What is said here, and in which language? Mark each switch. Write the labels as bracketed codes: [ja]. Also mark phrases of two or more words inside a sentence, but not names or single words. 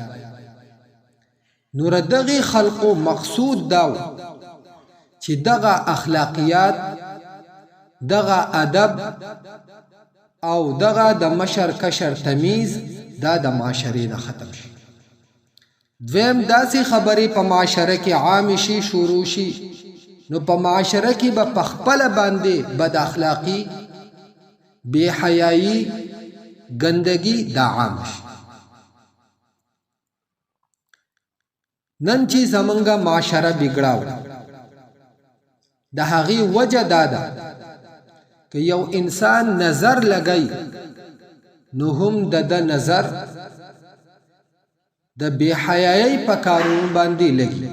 [ps] نور دغه خلقو مقصود داو چې دغه اخلاقیات دغه ادب او دغه د مشر کشر تمیز دا د معاشرې نه ختم شي. دویم داسې خبرې په معاشره کې عام شي شروع شي نو په معاشره کې به پخپل باندې بد اخلاقی بے حیائی گندگی دا عام شي. نن چې زمونږه معاشره بګړاو د هغې وجه دا ده که یو انسان نظر لګی نو هم د نظر د بے حیايي په کارونو باندې لګي.